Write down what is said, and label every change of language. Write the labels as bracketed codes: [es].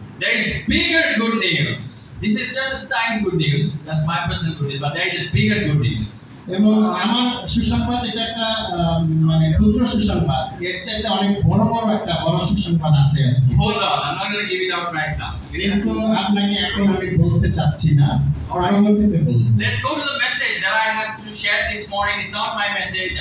[en] There is bigger good news. This is just a tiny good news. That's my personal good news. But there is a bigger good news. [bn] এবং আমার সুসংবাদ এটা একটা মানে ক্ষুদ্র সুসংবাদ এর চাইতে অনেক বড় সুসংবাদ আছে আজকে [en] Hold on, I'm not going to give it out right now. [bn] কিন্তু আপনাকে এখন আমি বলতে চাচ্ছি না পরবর্তীতে বলবো [en] Let's go to the message that I have to share this morning. It's not my message.